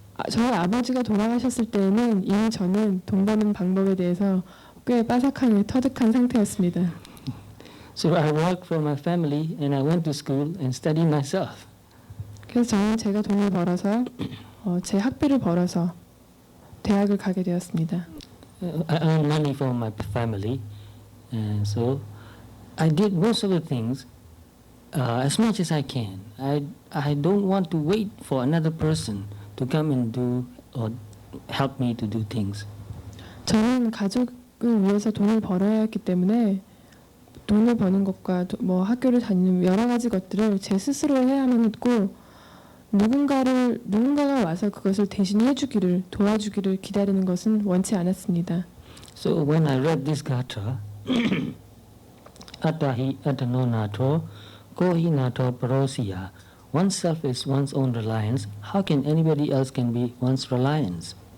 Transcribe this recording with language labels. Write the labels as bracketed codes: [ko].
[ko] 저희 아버지가 돌아가셨을 때에는 이미 저는 돈 버는 방법에 대해서 꽤 빠삭하게 터득한 상태였습니다. [en] So I worked for my family and I went to school and studied myself. [ko] 그래서 저는 제가 돈을 벌어서 제 학비를 벌어서 대학을 가게 되었습니다. [en] I earned money for my family, and so I did most of the things as much as I can. I don't want to wait for another person to come and do or help me to do things. [ko] 저는 가족을 위해서 돈을 벌어야 했기 때문에 돈을 버는 것과 뭐 학교를 다니는 여러 가지 것들을 제 스스로 해야만 했고, 누군가가 와서 그것을 대신 해주기를, 도와주기를 기다리는 것은 원치 않았습니다. [en] So when I read this gatha, [pi] Attahi Atano Nato, Kohi Nato Parosiya, [en] oneself is one's own reliance. How can anybody else can be one's reliance?